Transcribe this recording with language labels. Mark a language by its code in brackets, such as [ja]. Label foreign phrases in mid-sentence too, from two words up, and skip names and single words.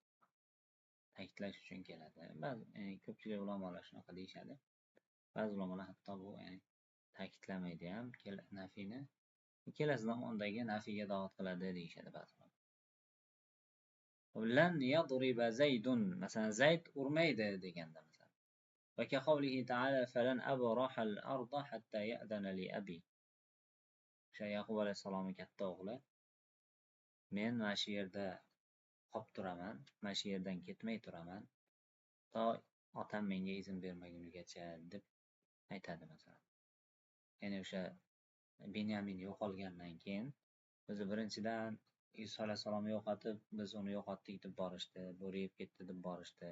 [uz] Ta'kidlash uchun keladi. Ko'pchilik ulamolar shunaqa deyishadi. Ba'zi ulamolar hatto bu ta'kidlamaydi ham nafini kelasi zamondagi nafiga da'vat qiladi deyishadi ba'zilar. [ar] لن يضرب زيد, [uz] masalan zayd urmaydi deganda masalan. [ar] وكقوله تعالى فلن أبرح الأرض حتى يأذن لي أبي. [uz] O'sha Yaqub alayhisolamning katta o'g'li men mana shu yerda qolib turaman, mana shu yerdan ketmay turaman to otam menga izn bermagunigacha deb aytadi masalan. Ya'ni o'sha Binyamin yo'qolgandan keyin o'zi birinchidan Iso alayhisalomni yo'qotib, biz uni yo'qotdik deb borishdi, bo'ri yeb ketdi deb borishdi.